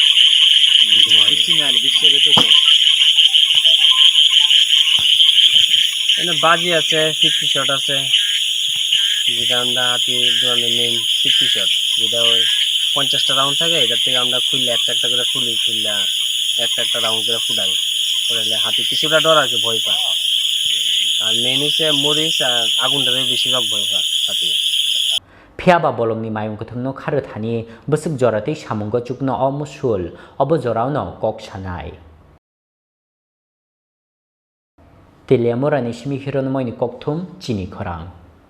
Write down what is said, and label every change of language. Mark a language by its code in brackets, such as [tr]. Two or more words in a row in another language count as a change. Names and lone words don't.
[bn] এখানে বাজি আছে 50 শট আছে যেটা আমরা হাতি দৌড়ানোর মেইন 50 শট যেটা ওই 50টা রাউন্ড থাকে এটার থেকে আমরা খুললে একটা করে খুললে একটা রাউন্ড করে ফুটাইলে হাতি কিছুটা ডর আর কি ভয় পায় আর মেইন হচ্ছে মরিচ আর আগুনটারে বেশিরভাগ ভয় পায় হাতি [trp] phiaba bolong ni mayung kathangno kharo thani busuk joratei samungo chukno o musul obo jorauno kok sanai telemora ni simi hiron moini kokthum chini khorang